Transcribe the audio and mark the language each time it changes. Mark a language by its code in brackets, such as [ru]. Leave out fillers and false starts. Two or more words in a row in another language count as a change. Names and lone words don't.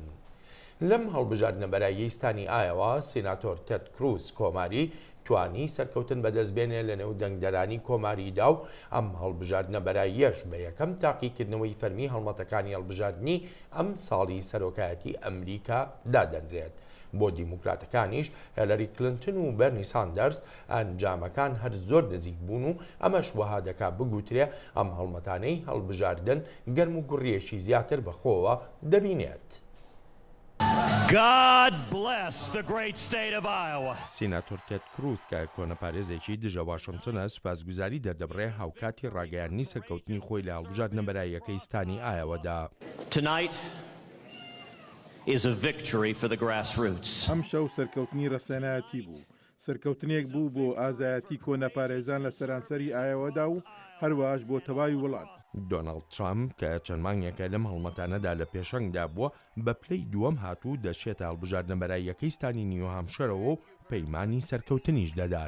[ckb] لەم هەڵبژاردنە بەراییەی ستانی ئایەوە سیناتۆر تێد کروز کۆماری توانی سەرکەوتن بەدەستبێنێ لە نێو دەنگدەرانی کۆماریدا و ئەم هەڵبژاردنە بەراییەش بە یەکەم تاقیکردنەوەی فەرمی هەڵمەتەکانی هەڵبژاردننی ئەم ساڵی سەرۆکایەتی ئەمریکا دادەنرێت. بۆ دیموکراتەکانیش هێلەری کلنتن و بەرنی ساندەرس ئەنجامەکان هەر زۆر نزیک بوون و ئەمەش وەها دەکا بگوترێ ئەم هەڵمەتانەی هەڵبژاردن گەرم و گوڕیەشی زیاتر بەخۆوە دەبینێت. [en] God bless the great state of Iowa. [ckb] سیناتۆر تێد کروز کە کۆنەپارێزێکی دژە واشنگتنە سوپاسگوزاری دەردەبڕێ هاوکاتی ڕاگەیاندنی سەرکەوتنی خۆی لە هەڵبژاردنە بەراییەکەی ستانی ئایەوەدا. [en] Tonight is a victory for the grassroots. [ckb] ئەم شەو سەرکەوتنی ڕەسەنایەتی بوو. سەرکەوتنێک بوو بۆ ئازایەتی کۆنەپارێزان لە سەرانسەری ئایەوەدا و هەروەهاش بۆ تەواوی وڵات. دۆناڵد ترامپ کە چەند مانگێکە لەم هەڵمەتانەدا لە پێشەنگدا بووە بە پلەی دووەم هاتوو دەچێتە هەڵبژاردنە بەراییەکەی ستانی نیو هامشەرەوە و پەیمانی سەرکەوتنیش دەدات.